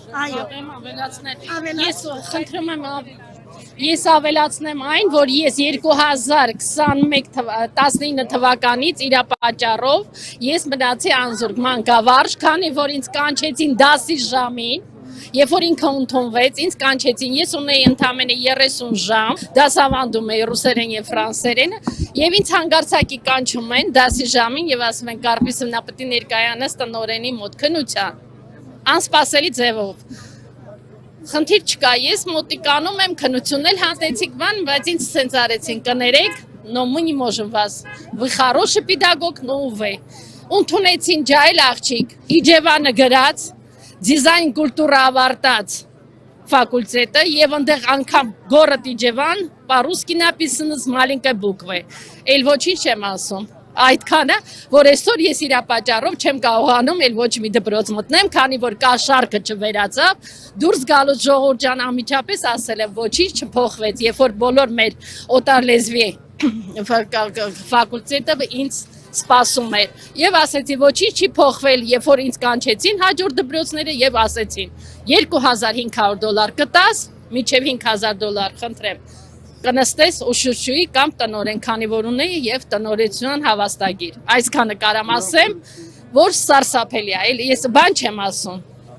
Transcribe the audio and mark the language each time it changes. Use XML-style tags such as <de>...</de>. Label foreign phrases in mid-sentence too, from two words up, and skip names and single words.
<hy>ես խնդրում եմ ես ավելացնեմ այն, որ ես 2019 թվականից իր պատճառով ես մնացի անզուրկ մանկավարժ, քանի որ ինձ կանչեցին դասի ժամին, երբ որ ինքը ընդունվեց, ինձ կանչեցին, ես ունեի ընդամենը 30 ժամ, դասավանդում էի ռուսերեն եւ ֆրանսերեն, եւ ինձ հանգարցակի կանչում են դասի ժամին եւ ասում են Կարպիսովնա պետք է ներկայանաս տնօրենի մոտ քննության, անսպասելի ձևով։ Խնդիր չկա, ես մոտիկանում եմ, քննությունել հանդեցիք բան, բայց ինձ սենց արեցին, կներեք,</hy> <ru>но мы не можем вас, вы хороший педагог, но увы։</ru> <hy>Ընդունեցին ջայլ աղջիկ, Իջևանը գրած, դիզայն կուլտուրա ավարտած ֆակուլտետը եւ այնտեղ անգամ</hy> <ru>город Իջևան, по-русски написано с маленькой буквы։ Էլ ոչինչ չեմ</ru> <hy>ասում։ Այդքանը, որ այսօր ես իր պատճառով չեմ կարողանում էլ ոչ մի դպրոց մտնեմ, քանի որ կա շարքը չվերացավ, դուրս գալուց ժողովուրդ ջան անմիջապես ասել եմ ոչինչ չփոխվեց, երբ որ բոլոր մեր օտար լեզվի ֆակուլտետը ինձ սպասում էր եւ ասեցի ոչինչ չի փոխվել, երբ որ ինձ կանչեցին հաջորդ դպրոցները եւ ասեցին $2500 կտաս, մինչեւ $5000, խնդրեմ կնստես ու շուշուի կամ տնօրեն, քանի որ ունեի եւ տնօրենության հավաստագիր։ Այսքանը կարամ ասեմ, որ սարսափելի է, ես բան չեմ ասում։</hy>